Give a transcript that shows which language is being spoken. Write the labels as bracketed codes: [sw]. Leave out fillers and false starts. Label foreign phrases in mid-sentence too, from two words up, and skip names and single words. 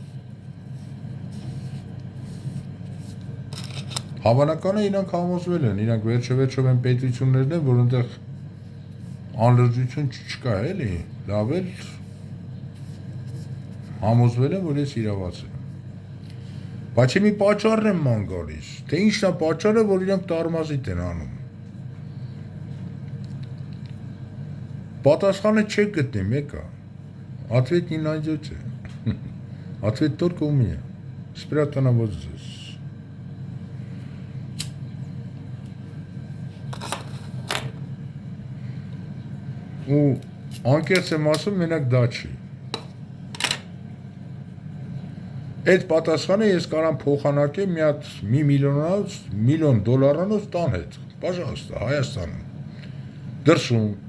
[hy] հավանական է իրանք համոզվել են, իրանք վերջը են պետություններն են, որ այնտեղ անլրջություն չկա, էլի, լավ էլ համոզվել են, որ ես իրավաց եմ։ Բայց մի պատճառն եմ ման գալիս, թե ինչն է պատճառը, որ իրանք տարմազիտ են անում։ Պատասխանը չեք գտնի մեկը, [ru] ответ не найдете, ответ только у меня, спрятано вот здесь։ [hy] Ու անկեղծ եմ ասում, մենակ դա չի։ Այդ պատասխանը ես կարամ փոխանակեմ մի հատ միլիոն դոլարանոց տան հետ, пожалуйста, Հայաստանում, դրսում,